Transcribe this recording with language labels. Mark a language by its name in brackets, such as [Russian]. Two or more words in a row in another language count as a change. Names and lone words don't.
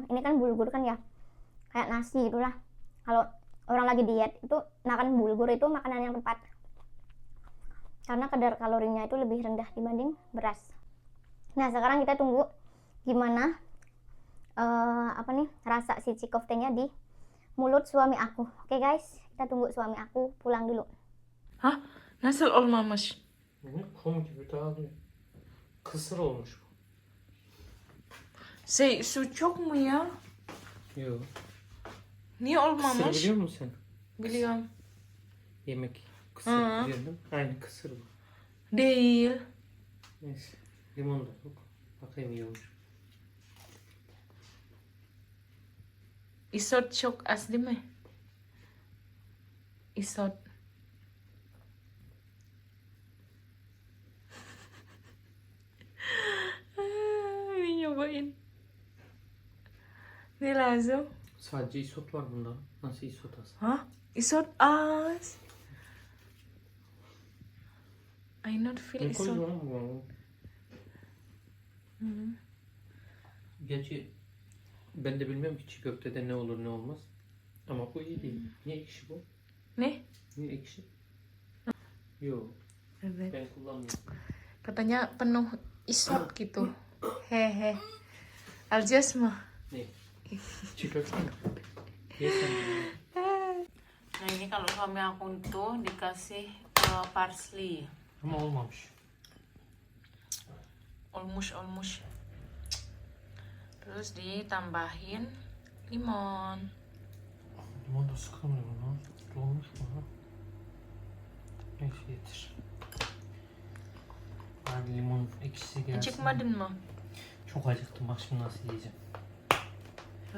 [Indonesian] Ini kan bulgur kan ya, kayak nasi gitulah. Kalau orang lagi diet itu makan bulgur itu makanan yang tepat, karena kadar kalorinya itu lebih rendah dibanding beras. Nah sekarang kita tunggu gimana rasa si cikoftenya di mulut suami aku. Oke guys, kita tunggu suami aku pulang dulu. [Turkish] Ha? Nasıl olmamış? Kum gibi daha bir kısır olmuş bu. Su çok mu ya? Yok. Niye Kısır olmamış? biliyor musun sen? Biliyorum. Yemek kısır Hı. biliyorsun değil mi? Aynı kısır bu. Değil. Neyse. Limon da yok. Bakayım iyi olmuş. Isot çok az değil mi? Isot. [Indonesian] Ini nyobain. Ini lazım. [Turkish] Sadece isot var bunda. Nasıl isot az? Hah? Isot az. [English] I not feel [Turkish] Ne koydun isot. lan bu? Gerçi ben de bilmem ki çiğ köftede ne olur ne olmaz. Ama bu iyi değil. Niye ekşi bu? Ne? Niye ekşi? Yok. Evet. Ben kullanmıyorum. [Indonesian] Katanya penuh isot gitu. Hehe. Aljas mah. [Turkish] Ne? Çiğ köfte mi? Ye sen de. [Indonesian] Nah ini kalau suami aku tuh dikasih parsley. [Turkish] Ama olmamış. Olmuş. [Indonesian] Terus ditambahin limon. [Turkish] Limon da sıkamıyorum lan. Dolmuş mu ha? Neyse yeter. Abi limon ekşisi gelsin. Acıkmadın mı? Çok acıktım. Bak şimdi nasıl yiyeceğim. Ha.